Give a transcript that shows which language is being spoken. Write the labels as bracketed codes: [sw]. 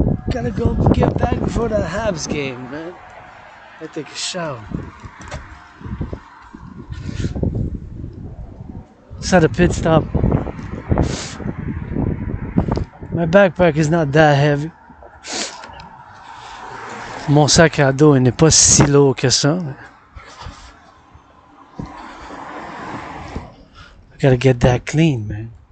[en] Gotta go get back before the Habs game, man. I take a shower. at a pit stop. My backpack is not that heavy. [fr] Mon sac à dos n'est pas si lourd que ça. [en] I gotta get that clean, man.